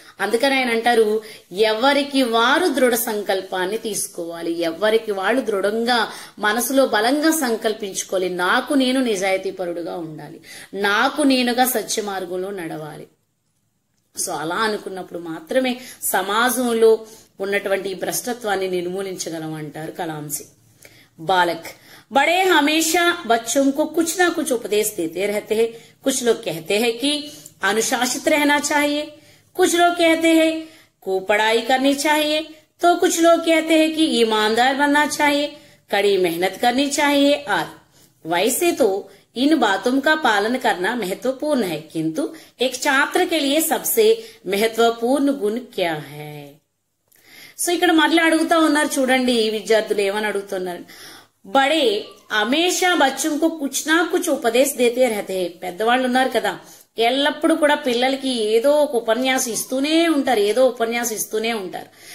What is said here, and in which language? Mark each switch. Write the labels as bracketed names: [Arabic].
[Telugu] అందుకని ఆయన అంటారు, ఎవరికి వారు దృఢ సంకల్పాన్ని తీసుకోవాలి, ఎవరికి వాళ్ళు దృఢంగా మనసులో బలంగా సంకల్పించుకోవాలి. నాకు నేను నిజాయితీ పరుడుగా ఉండాలి, నాకు నేనుగా సత్య మార్గంలో నడవాలి. సో అలా అనుకున్నప్పుడు మాత్రమే సమాజంలో ఉన్నటువంటి ఈ భ్రష్టత్వాన్ని నిర్మూలించగలం అంటారు కలాంసి. [Hindi] बालक बड़े हमेशा बच्चों को कुछ ना कुछ उपदेश देते रहते हैं. कुछ लोग कहते हैं कि अनुशासित रहना चाहिए, कुछ लोग कहते हैं खूब पढ़ाई करनी चाहिए। तो कुछ लोग कहते हैं कि ईमानदार बनना चाहिए, कड़ी मेहनत करनी चाहिए आदि। वैसे तो इन बातों का पालन करना महत्वपूर्ण है, किंतु एक छात्र के लिए सबसे महत्वपूर्ण गुण क्या है? [Telugu] సో ఇక్కడ మళ్ళీ అడుగుతా ఉన్నారు చూడండి, విద్యార్థులు ఏమని అడుగుతున్నారు. [Hindi] బడే హమేషా బచ్చం కు కుచ్ నా కుచ్ ఉపదేశ్ దేతే రహతే. [Telugu] పెద్దవాళ్ళు ఉన్నారు కదా, ఎల్లప్పుడు కూడా పిల్లలకి ఏదో ఒక ఉపన్యాసం ఇస్తూనే ఉంటారు, ఏదో ఉపన్యాసం ఇస్తూనే ఉంటారు.